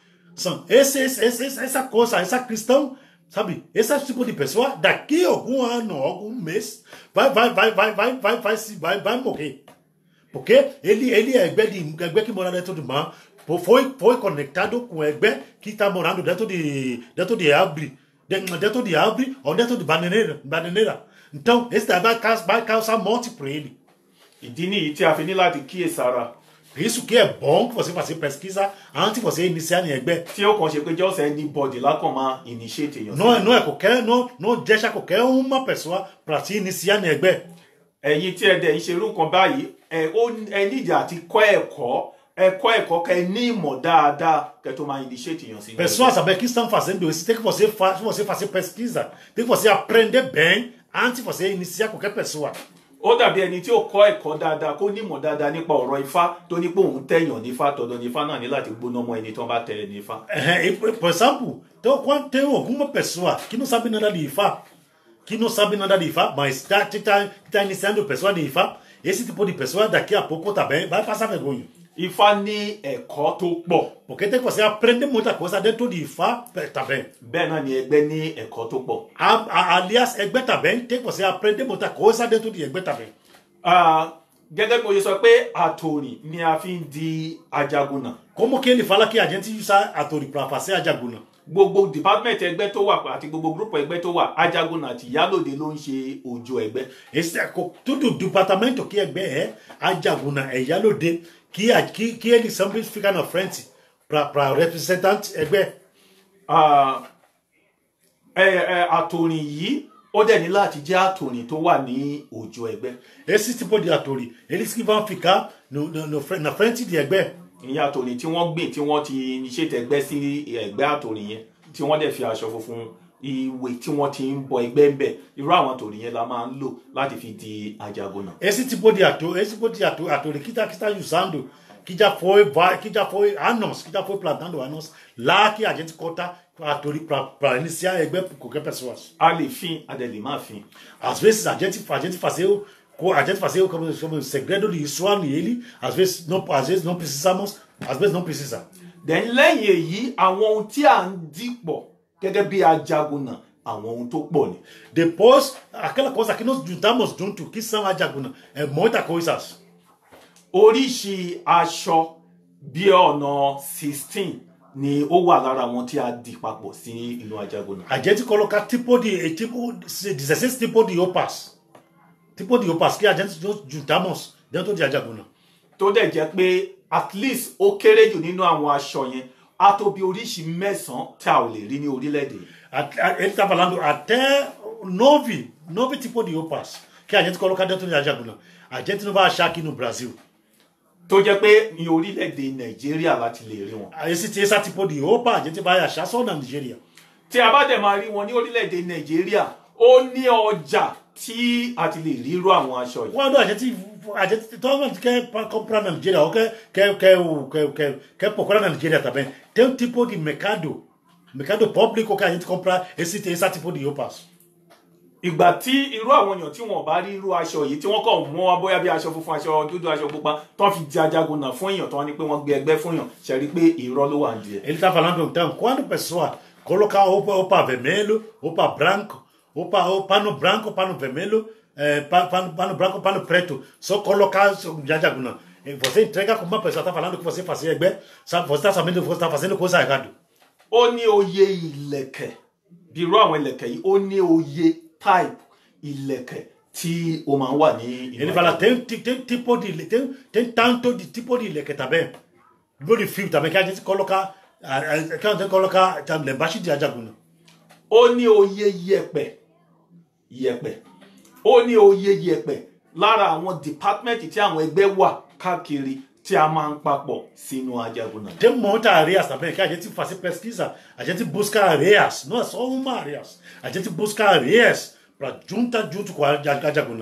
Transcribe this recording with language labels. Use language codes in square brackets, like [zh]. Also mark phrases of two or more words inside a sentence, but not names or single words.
[pt] Essa coisa, essa cristão, sabe, esse tipo de pessoa, daqui a algum ano, algum mês, vai morrer. Porque ele é ẹgbẹ́ que mora dentro do mar, foi conectado com ẹgbẹ́ que está morando dentro de árvore, ou dentro de bananeira. Então, esse vai causar morte para ele. [yo] Ìdí nìyí tí a fi ní láti kíyèsára. [pt] Isso que é bom que você faça pesquisa antes de você iniciar em ẹgbẹ́. [yo] Tí ó kàn ṣe pé [en] just anybody [yo] lákàn máa initiate èèyàn. [pt] Não é qualquer, não deixa qualquer uma pessoa para se iniciar em ẹgbẹ́. [yo] Ẹ̀yin tí ẹ dẹ̀ ń ṣe irú nǹkan báyìí ẹ nídìí àti kọ́ ẹ̀kọ́ kẹ́ ní ìmọ̀ dáadáa kẹ́ tó máa initiate èèyàn sí. [pt] Pessoas saber que estão fazendo isso, tem que você fazer pesquisa, tem que você aprender bem antes de você iniciar qualquer pessoa. [yo] Ó dàbí ẹni tí ó kọ́ ẹ̀kọ́ dáadáa kó nímọ̀ dáadáa nípa ọ̀rọ̀ Ifá tó ní pé òun tẹ̀yàn nífá tọ̀dọ̀ nífá náà ní láti gbóná mọ́ ẹni tó bá tẹ̀ nífá. [pt] Por exemplo, então, quando tem alguma pessoa que não sabe nada de Ifá, mas está iniciando pessoa de Ifá, esse tipo de pessoa daqui a pouco também vai passar vergonha. [yo] Ifá ní ẹ̀kọ́ tó pọ̀. [pt] Porque tem que você aprender muita coisa dentro de Ifá também. [yo] Bẹ́ẹ̀ náà ni ẹgbẹ́ ní ẹ̀kọ́ tó pọ̀. [pt] Aliás, ẹgbẹ́ também tem que você aprender muita coisa dentro de ẹgbẹ́ também. [yo] Gẹ́gẹ́ bí mo ṣe sọ pé àtòrìn ni a fi ń di ajagunà. [pt] Como que ele fala que a gente usa àtòrìn para fazer ajagunà? [yo] Gbogbo department ẹgbẹ́ tó wà àti gbogbo group ẹgbẹ́ tó wà ajagunà àti ìyálòde ló ń ṣe òjò ẹgbẹ́. [pt] Tudo departamento que ẹgbẹ́ é ajagunà é ìyálòde que eles sempre ficam na frente para representante ẹgbẹ́. [yo] Àtòrìn yìí ó dẹ̀ ní láti jẹ́ àtòrìn tó wà ní òjò ẹgbẹ́. [pt] Esse tipo de àtòrìn eles que vão ficar na frente de ẹgbẹ́. [yo] Ìyẹn àtòrìn tí wọ́n gbìn tí wọ́n ti initiate ẹgbẹ́ sí ẹgbẹ́ àtòrìn yẹn tí wọ́n dẹ̀ fi aṣọ funfun ìwé tí wọ́n ti ń bọ ẹgbẹ́ ń bẹ̀ irú àwọn àtòrìn yẹn la máa ń lò láti fi di ajagunà. [pt] Esse tipo de àtòrìn que está usando, que já foi anos, que já foi plantando anos, lá que a gente corta àtòrìn para iniciar ẹgbẹ́ qualquer pessoa. [yo] A lè fin, a dẹ̀ lè má fin. [pt] Às vezes a gente fazer como segredo de ritual nele, às vezes não precisamos, às vezes não precisa. [yo] Then lẹ́yìn èyí àwọn ohun tí à ń dìpọ̀ gẹ́gẹ́ bí ajagunà àwọn ohun tó pọ̀ ni. [pt] Depois, aquela coisa que nós juntamos junto, que são ajagunà, é muitas coisas. [yo] Oríṣi aṣọ bí ọ̀nà 16 ni ó wà lára wọn tí a dì papọ̀ sí inú ajagunà. [pt] A gente coloca 16 tipos de roupas. Tipo de roupas que a gente juntamos dentro de ajagunà. [yo] Tó dẹ̀ jẹ́ pé [en] at least [yo] ó kéré jù nínú àwọn aṣọ yẹn á tó bí oríṣi 9 tí a ò lè rí ní orílẹ̀-èdè. [pt] Ele está falando até 9 tipos de roupas que a gente coloca dentro de ajagunà. A gente não vai achar aqui no Brasil. [yo] Tó jẹ́ pé ní orílẹ̀-èdè Nàìjíríà láti lè rí wọn. [pt] Esse tipo de roupa a gente vai achar só na Nigéria. [yo] Tí a bá dẹ̀ máa rí wọn ní orílẹ̀-èdè Nàìjíríà ó ní ọjà tí a ti lè rí irú àwọn aṣọ yìí. [pt] Quando a gente todo mundo quer comprar na Nigéria ou quer procurar na Nigéria também, tem um tipo de mercado público que a gente compra esse tipo de roupas. [yo] ìgbà tí irú àwọn èèyàn tí wọn bá rí irú aṣọ yìí tí wọn kàn mú wọn bóyá bí aṣọ funfun aṣọ dúdú aṣọ pupa tó fi di Ajagunna fún èèyàn tó ní pé wọn gbé ẹgbẹ́ fún èèyàn ṣe rí pé irọ́ ló wà nídìí ẹ̀. [pt] Ele está falando então, quando a pessoa colocar opa vermelho, opa branco, o pano branco, pano vermelho, pano branco, pano preto, só colocar Ajagunna. Você entrega como uma pessoa está falando que você fazia bem, sabe, você está sabendo que você está fazendo coisa errada. [yo] Ó ní oyè ìlẹ̀kẹ̀ bí irú àwọn ìlẹ̀kẹ̀ yìí ó ní oyè type ìlẹ̀kẹ̀ tí ó máa ń wà ní. [pt] Ele fala tem tipo de tem tanto de tipo de ìlẹ̀kẹ̀ também, tipo de fio também que a gente coloca embaixo de Ajagunna. [yo] Ó ní oyè yẹ̀pẹ̀ ó ní oyè yẹ̀pẹ̀ lára àwọn department tí àwọn ẹgbẹ́ wà káàkiri tí a máa ń papọ̀ sínú Ajagunna. [pt] Tem muitas areias também que a gente faz pesquisa, a gente busca areias, não é só uma areias, a gente busca areias para junto com a Ajagunna.